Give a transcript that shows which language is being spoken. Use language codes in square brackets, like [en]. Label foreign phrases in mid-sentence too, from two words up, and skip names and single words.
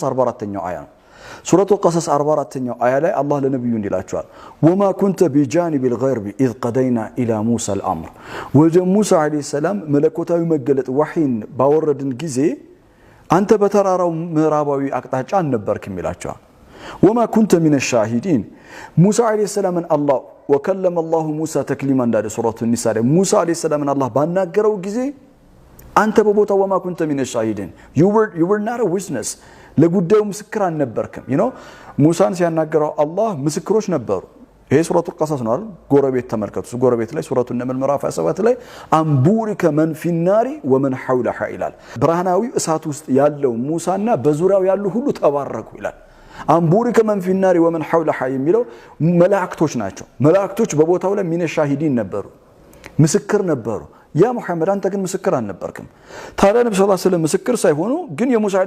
[am] 44ኛው አያ ነው ሱረቱል ቀሰስ 44ኛው አያ ላይ አላህ ለነብዩ እንዲላቸዋል [ar] وما كنت بجانب الغربي إذ قضينا إلى موسى الأمر [am] ወደ ሙሳ [ar] عليه السلام [am] መለኮታዊ መገለጥ ወህይን ባወረድን ጊዜ አንተ በተራራው ምዕራባዊ አቅጣጫ አልነበርክም ይላቸዋል [ar] وما كنت من الشاهدين [am] ሙሳ አለይሂ ሰላምን አላህ [ar] وكلم الله موسى تكليما عند سورة النساء موسى عليه السلام ان الله [am] ባናገረው ጊዜ አንተ በቦታው [ar] وما كنت من الشاهدين [en] you were not a witness [am] ለጉዳዩ ምስክር አልነበርክም ሙሳን ሲያናገረው አላህ ምስክሮች ነበሩ ይሄ ሱረቱል ቀሰስ ነው አይደል ጎረቤት ተመልከቱ ጎረቤት ላይ ሱረቱ ነምል ምዕራፍ 27 ላይ [ar] أن بورك من في النار ومن حولها [am] ይላል ብርሃናዊ እሳት ውስጥ ያለው ሙሳና በዙሪያው ያሉ ሁሉ ተባረኩ ይላል [ar] أن بورك من في النار ومن حولها [am] የሚለው መላእክቶች ናቸው መላእክቶች በቦታው ላይ [ar] من الشاهدين [am] ነበሩ ምስክር ነበሩ [ar] يا محمد [am] አንተ ግን ምስክር አልነበርክም ታዲያ ነብዩ [ar] صلى الله عليه وسلم [am] ምስክር ሳይሆኑ ግን የሙሳ አለይሂ